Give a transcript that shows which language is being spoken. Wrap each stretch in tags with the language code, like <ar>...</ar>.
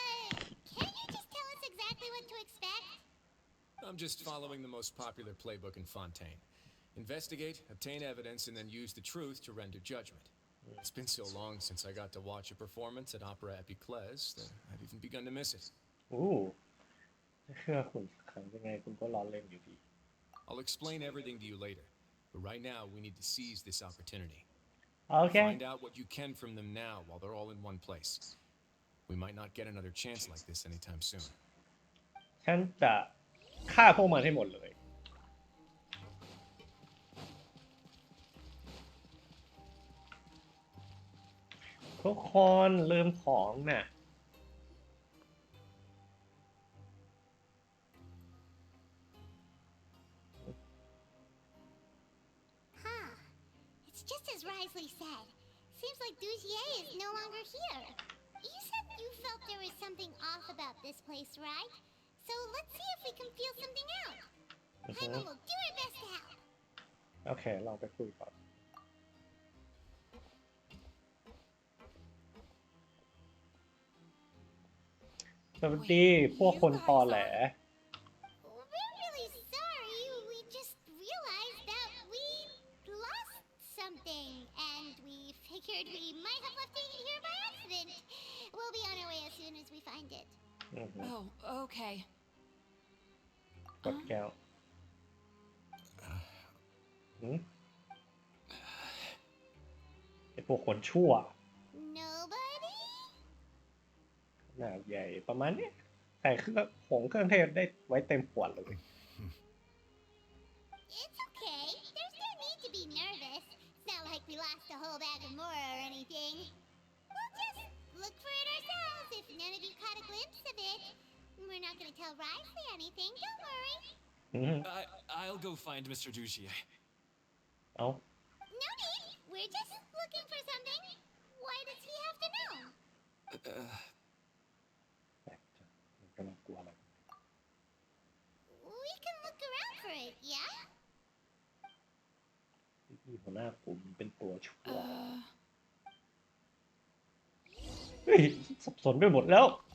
<en>Can you just tell us exactly what to expect? I'm just following the most popular playbook in Fontaine. Investigate, obtain evidence, and then use the truth to render judgment. It's been so long since I got to watch a performance at Opera Epiclese that I've even begun to miss it.</en> <th>โอ้เชื่อคุณขังยังไงคุณก็รอเล่นอยู่ดี</th> <en>I'll explain everything to you later, but right now we need to seize this opportunity.</en> <th>โอเค</th> <en>Find out what you can from them now while they're all in one place. We might not get another chance like this anytime soon.</en> <th>ฉันจะฆ่าพวกมันให้หมดเลยทุกคนลืมของน่ะ</th> <en>It's just as Wriothesley said. Seems like Dugier is no longer here. You said you felt there was something off about this place, right? So let's see if we can feel something out. Paimon will do her best to help.</en> <th>โอเคลองไปคุยก่อนสวัสดีพวกคนตอแหล</th> <en>We're really sorry. We just realized that we lost something, and we figured we might have left it here by accident. We'll be on our way as soon as we find it. Oh, okay.</en> <th>กดแก้วไอพวกคนชั่ว</th> <en>Nobody?</en> <th>หน้าใหญ่ประมาณนี้ใส่เครื่องเทศได้ไว้เต็มขวดเลย</th> <en>It's okay. There's no need to be nervous. It's not like we lost a whole bag of Mora or anything. We'll just look for it ourselves if none of you caught a glimpse of it. We're not gonna tell Wriothesley anything, don't worry. I'll go find Mr. Dugier.</en> <th>เอา</th> <en>No need. We're just looking for something. Why does he have to know?</en> <th>มันกำลังกลัวอะไร</th> <en>We can look around for it, yeah?</en> <th>ที่หัวหน้ากลุ่มเป็นตัวชั่วเฮ้ยสับสนไปหมดแล้ว</th>